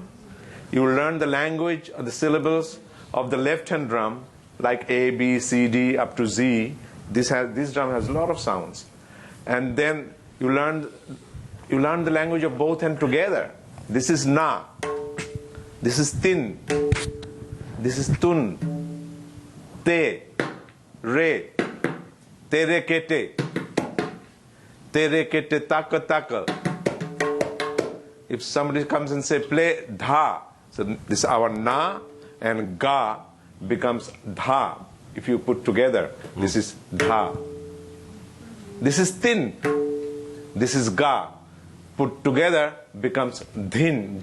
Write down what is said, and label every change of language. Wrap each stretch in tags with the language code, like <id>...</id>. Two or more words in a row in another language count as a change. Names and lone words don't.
<en>You learn the language of the syllables of the left hand drum, like A, B, C, D, up to Z. This drum has a lot of sounds. And then you learn the language of both hands together. This is na. This is tin. This is tun. Te. Re. Tere kete. Tere kete taka taka. If somebody comes and say play dha, so this our na and ga becomes dha. If you put together, this is dha. This is tin. This is ga. Put together becomes dhin.</en>